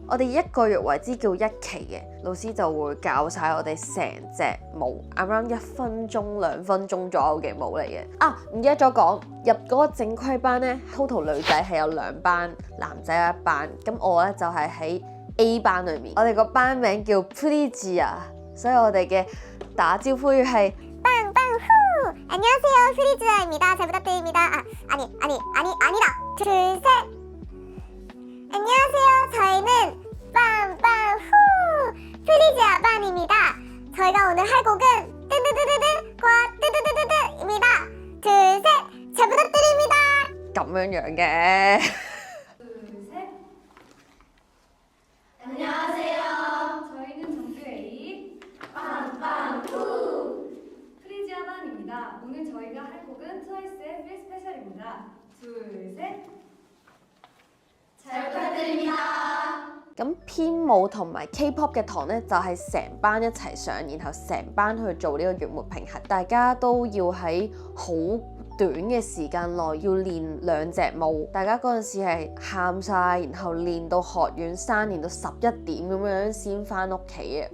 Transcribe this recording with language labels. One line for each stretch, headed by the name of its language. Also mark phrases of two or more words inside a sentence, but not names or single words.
Cantonese: 我哋一個月為之叫一期嘅，老師就會教晒我哋成隻舞，around 1分鐘2分鐘左右嘅舞嚟嘅。唔記得咗講，入嗰個正規班咧 total 女仔係有2班，男仔有1班。咁我咧就係喺 A 班裏面，我哋個班名叫 Pretty 所以我哋嘅打招呼語係
Korean: 안녕하세요, 프리즈아입니다. 잘 부탁드립니다. 아니다. 둘, 셋. 안녕하세요. 저희는 빵빵후 프리즈아 반입니다. 저희가 오늘 할 곡은 뜨드드드드과 뜨드드드드입니다. 둘, 셋. 잘 부탁드립니다.
Cantonese: 咁樣嘅。
Korean: 안녕하세요. 저희는 정규 A 빵빵후 프리지아 반입니다. 오늘 저희가 할 곡은 트와이스의 Feel Special입니다. 둘, 셋. 잘 부탁드립니다.
Cantonese: 咁編舞同埋 K-pop 嘅堂咧，就係成班一齊上，然後成班去做呢個月末評核，大家都要喺好短嘅時間內要練2隻舞，大家嗰陣時係喊晒，然後練到學院3練到11點咁樣先翻屋企嘅。